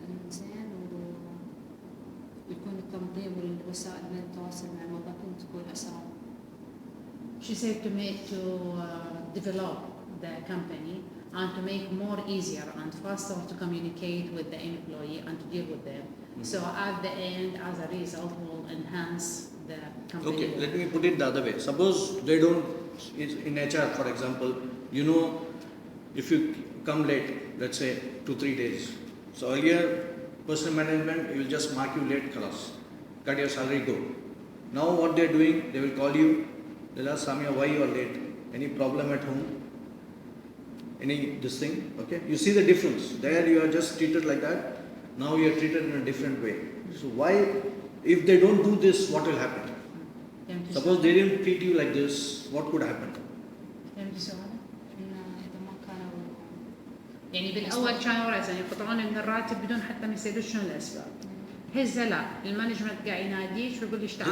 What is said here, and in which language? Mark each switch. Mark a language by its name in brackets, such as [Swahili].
[Arabic] زين ويكون التنظيم والوسائل من التواصل مع الموظفين تكون أسرع. [English] She said to develop the company and to make more easier and faster to communicate with the employee and to deal with them. So at the end, as a result, will enhance the company. Okay, let me put it the other way. Suppose they don't, in HR for example, you know, if you come late, let's say 2-3 days. So earlier, personal management, you will just mark you late class, cut your salary, go. Now what they're doing, they will call you, they'll ask Samia, why you are late? Any problem at home? Any this thing? Okay? You see the difference. There you are just treated like that. Now you are treated in a different way. So why, if they don't do this, what will happen? Suppose they didn't treat you like this, what could happen? [Arabic] إن إذا ما كانوا يعني بالاول كانوا راسا يقطعون من الراتب بدون حتى ما يسالوا شنو الاسباب. هسه لا، المانجمنت قاعد يناديك ويقول لك تعالي.